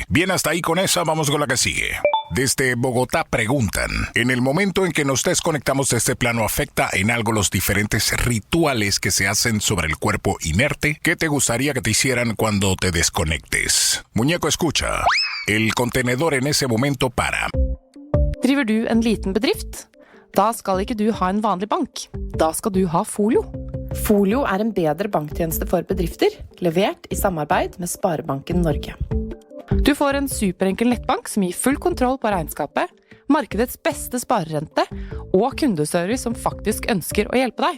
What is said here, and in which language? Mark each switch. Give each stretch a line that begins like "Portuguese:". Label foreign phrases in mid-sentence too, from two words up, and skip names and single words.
Spanish: Bien, hasta ahí con esa, vamos con la que sigue. Desde Bogotá preguntan, ¿en el momento en que nos desconectamos de este plano afecta en algo los diferentes rituales que se hacen sobre el cuerpo inerte? ¿Qué te gustaría que te hicieran cuando te desconectes? Muñeco, escucha. El contenedor en ese momento para.
Norwegian: Driver du en liten bedrift? Da skal ikke du ha en vanlig bank. Da skal du ha Folio. Folio er en bedre banktjeneste for bedrifter, levert i samarbeid med Sparebanken Norge. Du får en superenkel nettbank som gir full kontroll på regnskapet, markedets beste sparerente og kundeservice som faktisk ønsker å hjelpe deg.